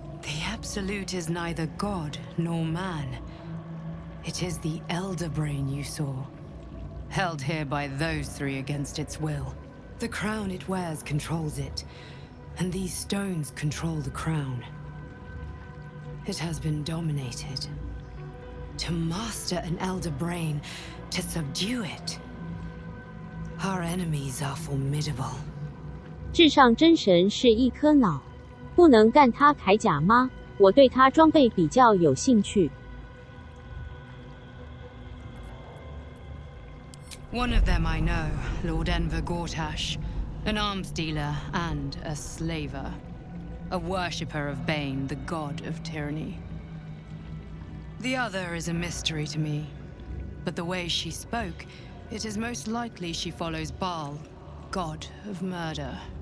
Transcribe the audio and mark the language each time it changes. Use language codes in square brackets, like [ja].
[en] The Absolute is neither God nor man. It is the Elder Brain you saw, held here by those three against its will. The crown it wears controls it, and these stones control the crown. It has been dominated. To master an Elder Brain, to subdue it. Our enemies are formidable. [zh] 至上真神是一颗脑，不能干他铠甲吗？我对他装备比较有兴趣。 [en] One of them I know, Lord Enver Gortash, an arms dealer and a slaver. A worshipper of Bane, the god of tyranny. The other is a mystery to me, but the way she spoke, it is most likely she follows Baal, god of murder.